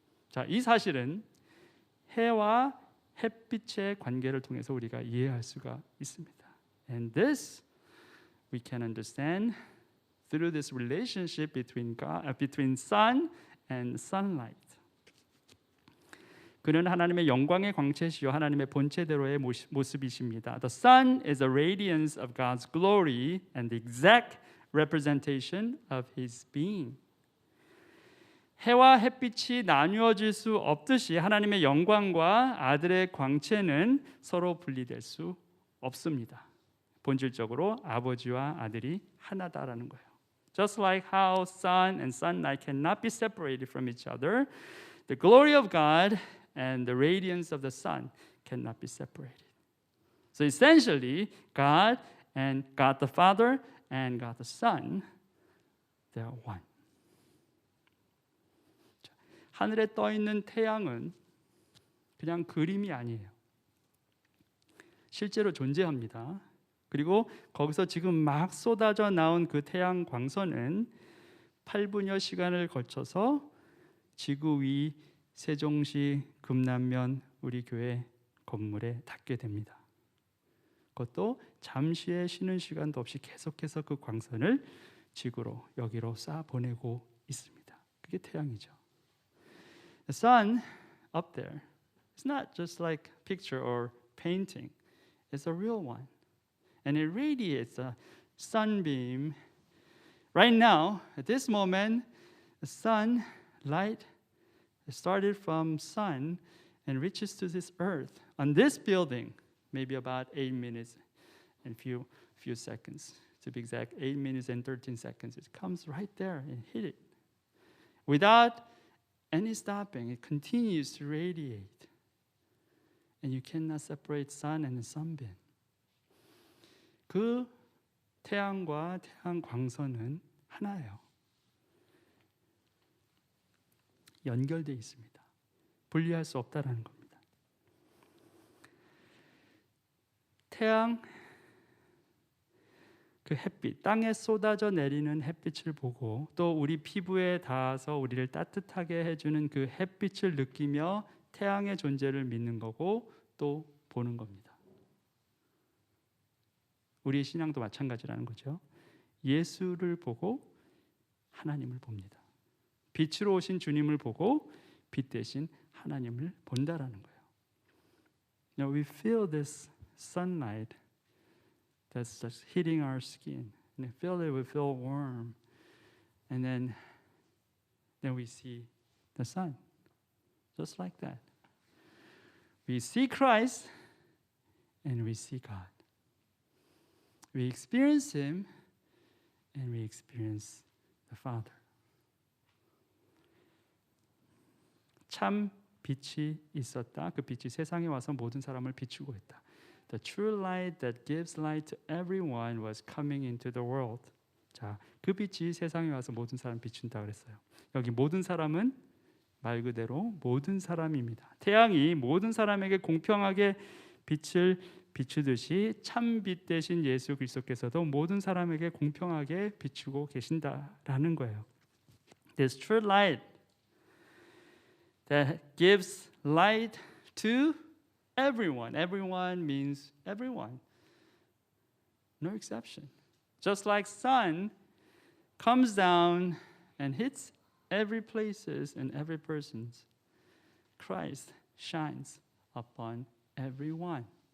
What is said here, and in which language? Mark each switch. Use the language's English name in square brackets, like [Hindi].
[Korean] 자, 이 사실은 해와 햇빛의 관계를 통해서 우리가 이해할 수가 있습니다. [English] And this we can understand through this relationship between sun and sunlight. [Korean] 그는 하나님의 영광의 광채시요 하나님의 본체대로의 모습이십니다. [English] The sun is a radiance of God's glory and the exact representation of His being. [Korean] 해와 햇빛이 나누어질 수 없듯이 하나님의 영광과 아들의 광채는 서로 분리될 수 없습니다. 본질적으로 아버지와 아들이 하나다라는 거예요. [English] Just like how sun and sunlight cannot be separated from each other, the glory of God and the radiance of the sun cannot be separated. So essentially, God and God the Father and God the Son, they are one. [Korean] 하늘에 떠 있는 태양은 그냥 그림이 아니에요. 실제로 존재합니다. 그리고 거기서 지금 막 쏟아져 나온 그 태양 광선은 8분여 시간을 거쳐서 지구 위 세종시 금남면 우리 교회 건물에 닿게 됩니다. 그것도 잠시의 쉬는 시간도 없이 계속해서 그 광선을 지구로 여기로 쏴 보내고 있습니다. 그게 태양이죠. [English] The sun up there is not just like picture or painting. It's a real one. And it radiates a sunbeam. Right now, at this moment, the sun light started from sun and reaches to this earth. On this building, maybe about 8 minutes and few seconds. To be exact, 8 minutes and 13 seconds. It comes right there and hit it. Without any stopping, it continues to radiate. And you cannot separate sun and sunbeam. [Korean] 그 태양과 태양 광선은 하나예요. 연결되어 있습니다. 분리할 수 없다라는 겁니다. 태양, 그 햇빛, 땅에 쏟아져 내리는 햇빛을 보고 또 우리 피부에 닿아서 우리를 따뜻하게 해주는 그 햇빛을 느끼며 태양의 존재를 믿는 거고 또 보는 겁니다. 우리의 신앙도 마찬가지라는 거죠. 예수를 보고 하나님을 봅니다. 빛으로 오신 주님을 보고 빛 대신 하나님을 본다라는 거예요. [English] Now we feel this sunlight that's just hitting our skin, and we feel it. We feel warm, and then we see the sun, just like that. We see Christ, and we see God. We experience Him, and we experience the Father. [Korean] 참 빛이 있었다. 그 빛이 세상에 와서 모든 사람을 비추고 있다. [English] The true light that gives light to everyone was coming into the world. [Korean] 자, 그 빛이 세상에 와서 모든 사람 비춘다 그랬어요. 여기 모든 사람은 말 그대로 모든 사람입니다. 태양이 모든 사람에게 공평하게 빛을 비추듯이 참 빛 대신 예수 그리스도께서도 모든 사람에게 공평하게 비추고 계신다라는 거예요. [English] This true light that gives light to everyone. Everyone means everyone. No exception. Just like sun comes down and hits every places and every persons, Christ shines upon everyone.